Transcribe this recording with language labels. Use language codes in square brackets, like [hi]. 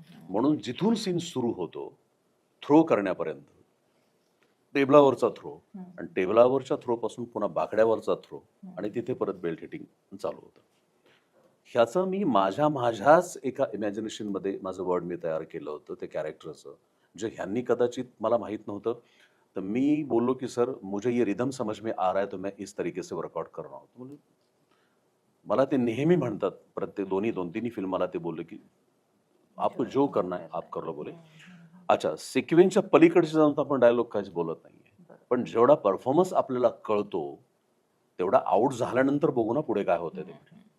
[mr] म्हणून जिथून सीन सुरू होतो थ्रो करण्यापर्यंत, टेबलावरचा थ्रो आणि टेबलावरच्या थ्रो पासून पुन्हा बाकड्यावरचा थ्रो आणि तिथे परत बेल्ट हिटिंग चालू होतं. ह्याचं मी माझ्याच एका इमॅजिनेशन मध्ये माझं वर्ड मी तयार केलं होतं ते कॅरेक्टरचं, जे ह्यांनी कदाचित मला माहित नव्हतं. तर मी बोललो की [hi] सर मुझे ये रिदम समझ में आ रहा है तो मैं इस तरीके से वर्कआउट कर रहा हूँ. [mr] म्हणजे मला ते नेहमी म्हणतात, प्रत्येक दोन्ही फिल्म मला ते बोलले की [hi] आपको जो करना है आप कर लो [mr] बोले. अच्छा, सिक्वेन्सच्या पलीकडचे जाऊन तर आपण डायलॉग काहीच बोलत नाहीये, पण जेवढा परफॉर्मन्स आपल्याला कळतो तेवढा आउट झाल्यानंतर बघू ना पुढे काय होतं ते.